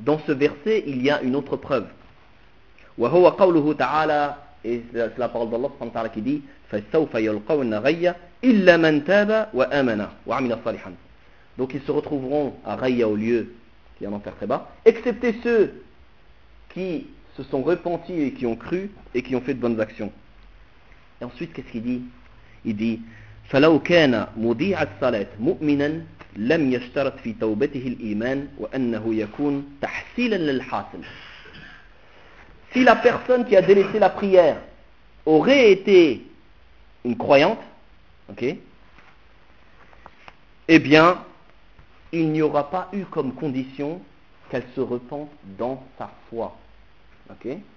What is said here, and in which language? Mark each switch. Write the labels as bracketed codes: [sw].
[fr] Dans ce verset, il y a une autre preuve. Wa huwa qawluhu ta'ala, et c'est la parole d'Allah subhanahu wa ta'ala qui dit فَسَوْفَ يَلْقَوْنَ غَيَّ إِلَّا مَنْ تَابَ وَآمَنَ وَعَمِلَ صَالِحًا. Donc ils se retrouveront à Raya, au lieu qui est en enfer très bas, excepté ceux qui se sont repentis et qui ont cru et qui ont fait de bonnes actions. Et ensuite, qu'est-ce qu'il dit? [ar] Il dit فَلَوْ كَانَ مُضِيعَ الصَّلَاةِ مُؤْمِنًا لم يشترط في توبته الإيمان وأنه يكون تحصيلا للحاصل. [fr] Si la personne qui a délaissé la prière aurait été une croyante, ok, eh bien, il n'y aura pas eu comme condition qu'elle se repente dans sa foi, ok.